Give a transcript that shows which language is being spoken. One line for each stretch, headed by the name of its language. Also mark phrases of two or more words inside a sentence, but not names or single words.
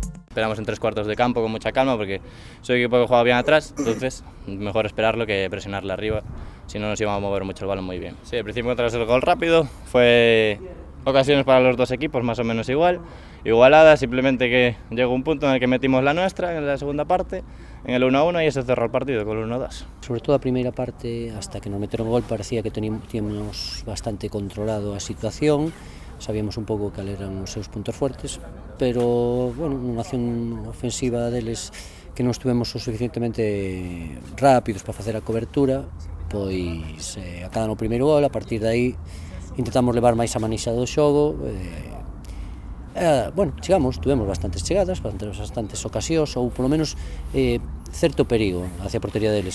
Spanish: Esperamos en 3/4 de campo con mucha calma porque soy un equipo que juega bien atrás, entonces mejor esperarlo que presionarle arriba, si no nos íbamos a mover mucho el balón muy bien. Sí, al principio tras el gol rápido fue ocasiones para los dos equipos más o menos igualada, simplemente que llegó un punto en el que metimos la nuestra en la segunda parte, en el 1-1 y se cerró el partido con el 1-2.
Galician: Sobre todo a primeira parte, hasta que nos meteron o gol, parecía que teníamos bastante controlado a situación, sabíamos un pouco cal eran os seus
Spanish: puntos fuertes,
Galician: pero, bueno, unha acción ofensiva deles que non estuvemos o suficientemente rápidos para facer a cobertura, pois acadan o primeiro gol, a partir de aí intentamos levar máis a manixa do xogo, bueno, tuvemos bastantes chegadas, bastantes ocasións, ou polo menos certo perigo hacia a portería deles.